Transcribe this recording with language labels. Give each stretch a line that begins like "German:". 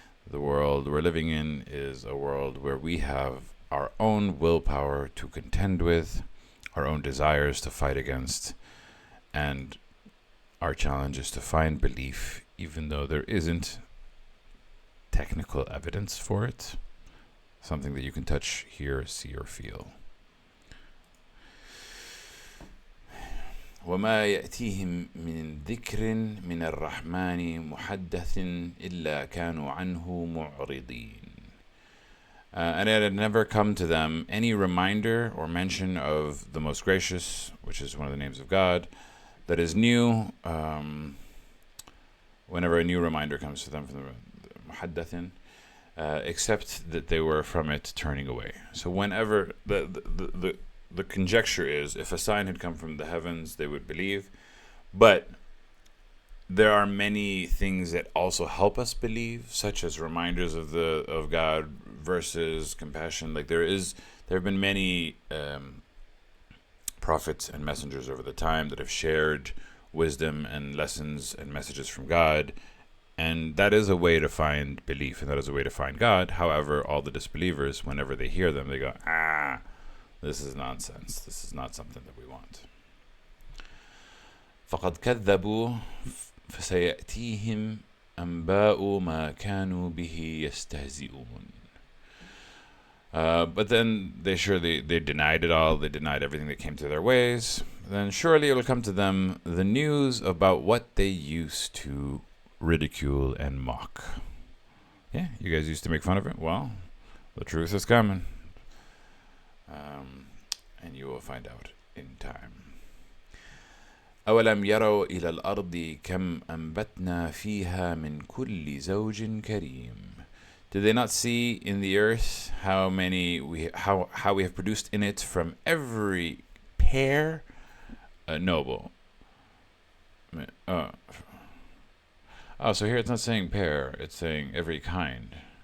English: The world we're living in is a world where we have our own willpower to contend with, our own desires to fight against, and our challenge is to find belief, even though there isn't technical evidence for it, something that you can touch, hear, see, or feel.
Arabic: وما يأتيهم من ذكر من الرحمن محدث إلا كانوا عنه معرضين.
English: And it had never come to them any reminder or mention of the Most Gracious, which is one of the names of God, that is new. Whenever a new reminder comes to them from the muhaddathin, except that they were from it turning away. So whenever the conjecture is, if a sign had come from the heavens, they would believe. But there are many things that also help us believe, such as reminders of God, verses, compassion. Like there have been many prophets and messengers over the time that have shared wisdom and lessons and messages from God, and that is a way to find belief, and that is a way to find God. However, all the disbelievers, whenever they hear them, they go, this is nonsense. This is not something that we want.
Arabic: فقد كذبوا فسيأتيهم أنباء ما كانوا به يستهزئون.
English: But then they denied it all. They denied everything that came to their ways. Then surely it will come to them the news about what they used to ridicule and mock. Yeah, you guys used to make fun of it. Well, the truth is coming. And you will find out in time.
Arabic: أولم يروا إلى الأرض كم أنبتنا فيها من كل زوج كريم.
English: Do they not see in the earth how we have produced in it from every pair noble? So here it's not saying pair, it's saying every kind.